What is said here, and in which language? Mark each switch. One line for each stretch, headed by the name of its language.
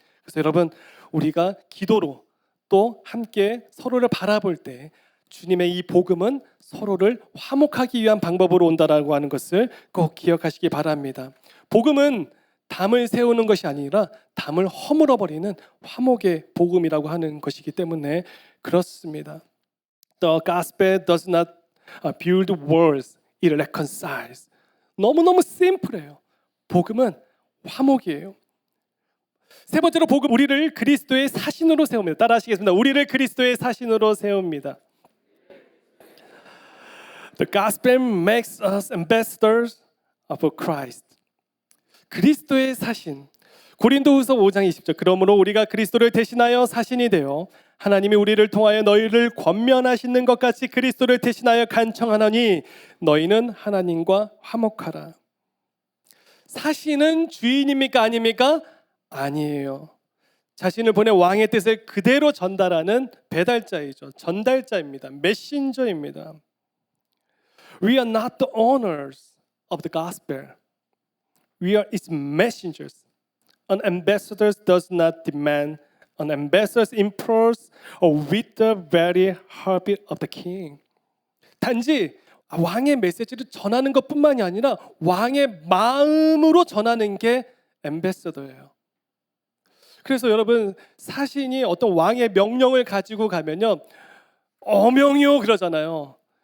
Korean: 그래서 여러분, 우리가 기도로 또 함께 서로를 바라볼 때 주님의 이 복음은 서로를 화목하기 위한 방법으로 온다라고 하는 것을 꼭 기억하시기 바랍니다. 복음은 담을 세우는 것이 아니라 담을 허물어버리는 화목의 복음이라고 하는 것이기 때문에 그렇습니다.
English: The gospel does not build walls, it reconciles.
Korean: 너무너무 심플해요. 복음은 화목이에요. 세 번째로 복음, 우리를 그리스도의 사신으로 세웁니다. 따라하시겠습니다. 우리를 그리스도의 사신으로 세웁니다.
English: The gospel makes us ambassadors of Christ.
Korean: 그리스도의 사신. 고린도후서 5장 20절. 그러므로 우리가 그리스도를 대신하여 사신이 되어 하나님이 우리를 통하여 너희를 권면하시는 것 같이 그리스도를 대신하여 간청하노니 너희는 하나님과 화목하라. 사신은 주인입니까 아닙니까? 아니에요. 자신을 보내 왕의 뜻을 그대로 전달하는 배달자이죠. 전달자입니다. 메신저입니다.
English: We are not the owners of the gospel. We are its messengers. An ambassador does not demand. An ambassador implores with the very heartbeat of the king.
Korean: 단지 왕의 메시지를 전하는 것뿐만이 아니라 왕의 마음으로 전하는 게 엠베서더예요. 그래서 여러분, 사신이 어떤 왕의 명령을 가지고 가면요, 어명이요 그러잖아요.